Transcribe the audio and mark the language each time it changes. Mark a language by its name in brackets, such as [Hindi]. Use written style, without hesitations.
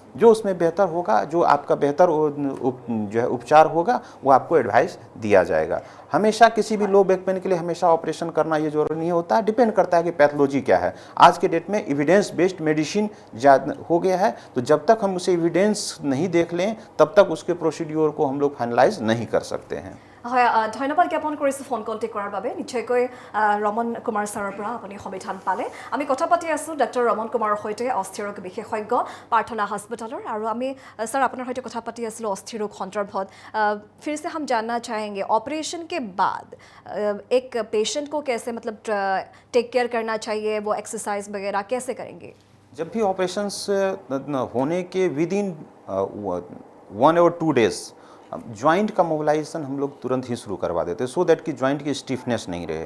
[Hindi] जो उसमें बेहतर होगा, जो आपका बेहतर जो है उपचार होगा, वो आपको एडवाइस दिया जाएगा। हमेशा किसी भी लो बैक पेन के लिए हमेशा ऑपरेशन करना ये जरूरी नहीं होता, डिपेंड करता है कि पैथोलॉजी क्या है। आज के डेट में एविडेंस बेस्ड मेडिसिन ज़्यादा हो गया है, तो जब तक हम उसे एविडेंस नहीं देख लें तब तक उसके प्रोसीड्योर को हम लोग फाइनलाइज नहीं कर सकते हैं। [Assamese] হয়, ধন্যবাদ জ্ঞাপন কৰিছোঁ ফোন কলটি কৰাৰ বাবে। নিশ্চয়কৈ ৰমন কুমাৰ ছাৰৰ পৰা আপুনি সমাধান পালে। আমি কথা পাতি আছোঁ ডক্টৰ ৰমন কুমাৰৰ সৈতে, অস্থিৰোগ বিশেষজ্ঞ, প্ৰাৰ্থনা হস্পিটেলৰ। আৰু আমি ছাৰ আপোনাৰ সৈতে কথা পাতি আছিলোঁ অস্থিৰোগ সন্দৰ্ভত। [Hindi] फिर से हम जानना चाहेंगे ऑपरेशन के बाद एक पेशेंट को कैसे मतलब टेक केयर करना चाहिए, वो एक्सरसाइज वगैरह कैसे करेंगे? जब भी ऑपरेशंस होने के विद इन 1 और 2 डेज जॉइंट का मोबिलाइजेशन हम लोग तुरंत ही शुरू करवा देते हैं, सो दैट कि जॉइंट की स्टिफनेस नहीं रहे।